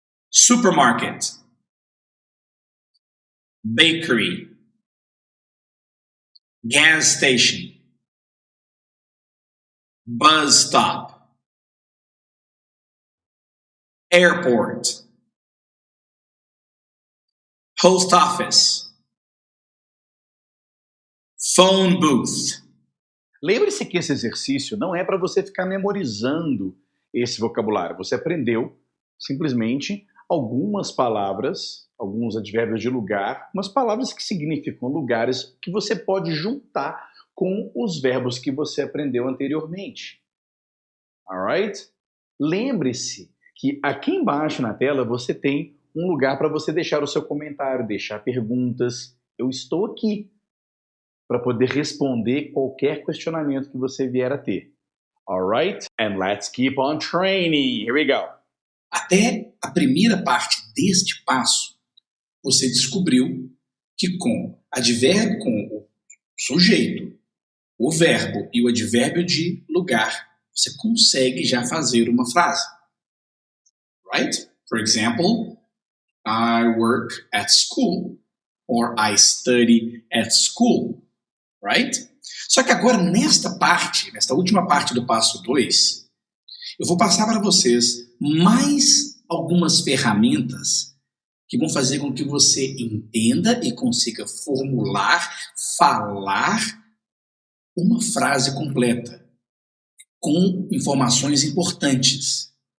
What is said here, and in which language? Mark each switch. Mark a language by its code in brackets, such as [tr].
[en] supermarket, bakery, gas station, bus stop, airport, post office, phone booth. [pt] Lembre-se que esse exercício não é para você ficar memorizando esse vocabulário. Você aprendeu simplesmente algumas palavras, alguns advérbios de lugar, umas palavras que significam lugares que você pode juntar com os verbos que você aprendeu anteriormente. [en] Alright? [pt] Lembre-se que aqui embaixo na tela você tem um lugar para você deixar o seu comentário, deixar perguntas. Eu estou aqui para poder responder qualquer questionamento que você vier a ter. [en] Alright? And let's keep on training. Here we go. [pt] Até a primeira parte deste passo, você descobriu que com advérbio, com o sujeito, o verbo e o advérbio de lugar, você consegue já fazer uma frase. [en] Right? For example, I work at school. Or I study at school. Right? [pt] Só que agora, nesta última parte do passo 2, eu vou passar para vocês mais algumas ferramentas que vão fazer com que você entenda e consiga formular, falar uma frase completa, com informações importantes.